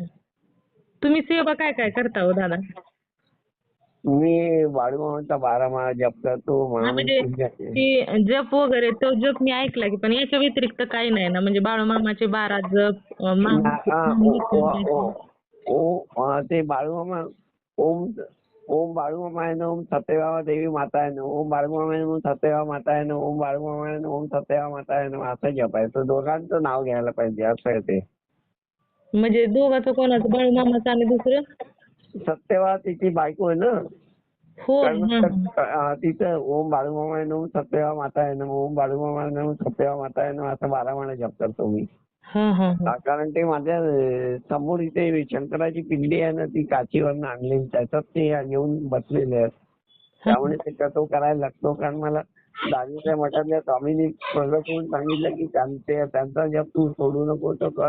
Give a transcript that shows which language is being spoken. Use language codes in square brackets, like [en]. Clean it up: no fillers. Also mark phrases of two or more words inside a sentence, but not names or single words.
[mr] तुम्ही सेवा काय काय करता हो दादा? मी बाळूमामाचा 12 माळा जप करतो. म्हणजे ती जप वगैरे तो जप मी ऐकला की, पण याच्या व्यतिरिक्त काही नाही ना? म्हणजे बाळूमामाचे 12 जप ते बाळूमामा [sa] ओम बाळूमामाय नमः, ओम सत्यभामा देवी माताय नमः, ओम बाळूमामाय नमः, सत्यभामा माताय नमः, ओम बाळूमामाय नमः, ओम सत्यभामा माताय नमः [mr] असं जपायचं. दोघांचं नाव घ्यायला पाहिजे असं आहे ते. म्हणजे दोघांचं कोणाचं? बाळूमामाचं आणि दुसरं? सत्यभामा तिची बायको आहे ना. हो. [sa] तिचं ओम बाळूमामाय नमः, सत्यभामा माताय नमः, ओम बाळूमामाय नमः, सत्यभामा माताय नमः [mr] असं 12 माळा जप करतो मी. कारण ते माझ्या समोर इथे शंकराची पिंडी आहे ना, ती काचीवरनं आणलेली. त्याच्यात ते येऊन बसलेले आहेत. त्यामुळे तो करायला लागतो. कारण मला दाजीच्या मठातल्या स्वामींनी प्रगट होऊन सांगितलं की त्यांचा जप तू सोडू नको, तो कर.